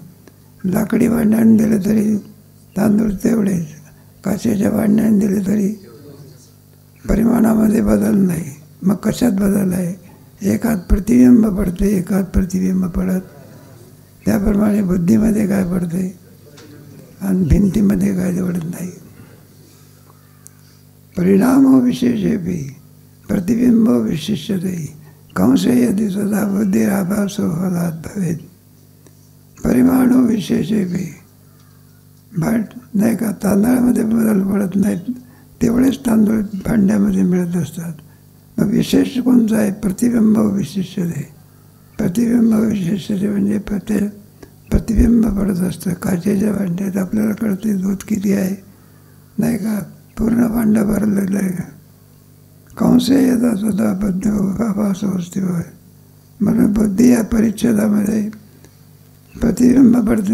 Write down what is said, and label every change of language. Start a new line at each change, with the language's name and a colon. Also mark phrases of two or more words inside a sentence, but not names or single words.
Marathi: लाकडी भांड्याने दिले तरी तांदूळ तेवढेच, काचेच्या भांड्याने दिले तरी परिमाणामध्ये बदल नाही. मग कशात बदल आहे? एकात प्रतिबिंब पडते, एकात प्रतिबिंब पडत. त्याप्रमाणे बुद्धीमध्ये काय पडते आणि भिंतीमध्ये काय पडत नाही.
Sanskrit: परिणाम विशेषेपी प्रतिबिंब विशिष्यते. कंसे यदि सदा बुद्धिराभासो फलात् भवेत्. परिमाणो विशेषेपी
Marathi: नाही का, तांदळामध्ये बदल पडत नाहीत, तेवढेच तांदूळ भांड्यामध्ये मिळत असतात. मग विशेष कोणतं आहे?
Sanskrit: प्रतिबिंब विशिष्यते. प्रतिबिंब विशिष्यते
Marathi: म्हणजे प्रतिबिंब पडत असतं. काचेच्या भांड्यात आपल्याला कळते दूध किती आहे, नाही का, पूर्ण भांडं भरलेलं आहे. कंसे येतात सुद्धा बुद्धी आभास असते. म्हणून बुद्धी या परिच्छेदामध्ये प्रतिबिंब पडते.